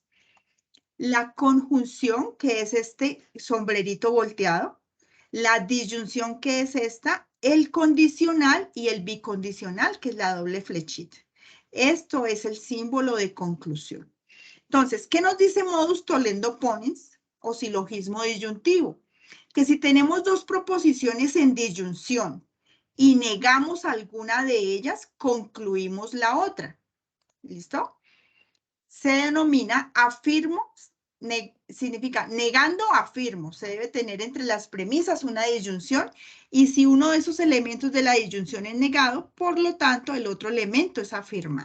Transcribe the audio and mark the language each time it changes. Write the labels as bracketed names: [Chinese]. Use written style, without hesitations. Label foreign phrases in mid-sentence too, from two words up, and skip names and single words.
[Spanish] La conjunción, que es este sombrerito volteado. La disyunción, que es esta. El condicional y el bicondicional, que es la doble flechita. Esto es el símbolo de conclusión. Entonces, ¿qué nos dice [Latin] modus tollendo ponens [Spanish] o silogismo disyuntivo? Que si tenemos dos proposiciones en disyunción y negamos alguna de ellas, concluimos la otra. ¿Listo? Se denomina afirmo, significa negando afirmo. Se debe tener entre las premisas una disyunción y si uno de esos elementos de la disyunción es negado, por lo tanto, el otro elemento es afirmado.